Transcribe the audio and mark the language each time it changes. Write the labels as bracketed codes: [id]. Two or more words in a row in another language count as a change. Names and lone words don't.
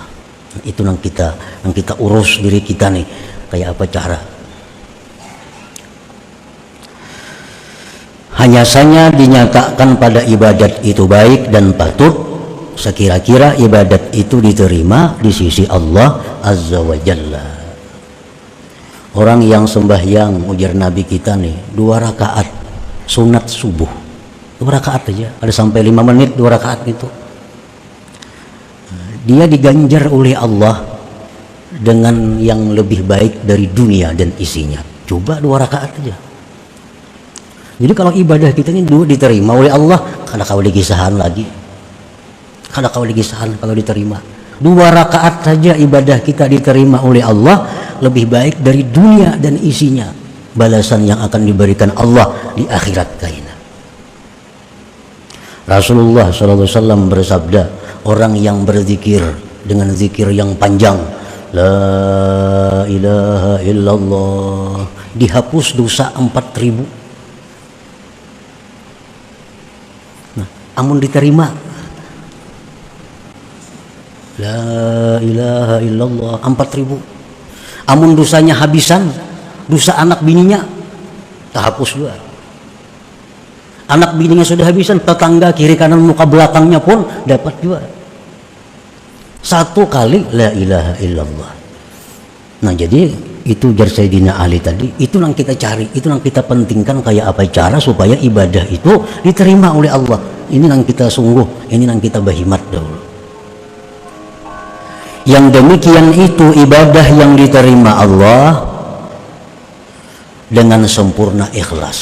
[bjn] Itu yang kita urus diri kita nih, kayak apa cara. [id] Hanya saja dinyatakan pada ibadat itu baik dan patut sekira-kira ibadat itu diterima di sisi Allah [ar] Azza wa Jalla. [bjn] Orang yang sembahyang, ujar Nabi kita nih, 2 rakaat sunat subuh, 2 rakaat aja, ada sampai 5 menit 2 rakaat itu, dia diganjar oleh Allah dengan yang lebih baik dari dunia dan isinya. Coba 2 rakaat aja. Jadi kalau ibadah kita ini diterima oleh Allah, kada kau digisahan lagi, kada kau digisahan kalau diterima. 2 rakaat saja ibadah kita diterima oleh Allah, lebih baik dari dunia dan isinya, balasan yang akan diberikan Allah di akhirat kaina. [id] Rasulullah SAW bersabda, orang yang berzikir dengan zikir yang panjang, [ar] la ilaha illallah, [id] dihapus dosa 4000. [bjn] Nah, amun diterima, [ar] la ilaha illallah [bjn] 4000. Amun dosanya habisan, dosa anak bininya terhapus juga. Anak bininya sudah habisan, tetangga kiri kanan muka belakangnya pun dapat juga. [ar] 1 kali la ilaha illallah. [bjn] Nah, jadi itu jar Sayyidina Ali tadi, itu yang kita cari, itu yang kita pentingkan, kayak apa cara supaya ibadah itu diterima oleh Allah. [id] Ini yang kita sungguh, ini yang kita berhimat dahulu. Yang demikian itu ibadah yang diterima Allah dengan sempurna ikhlas.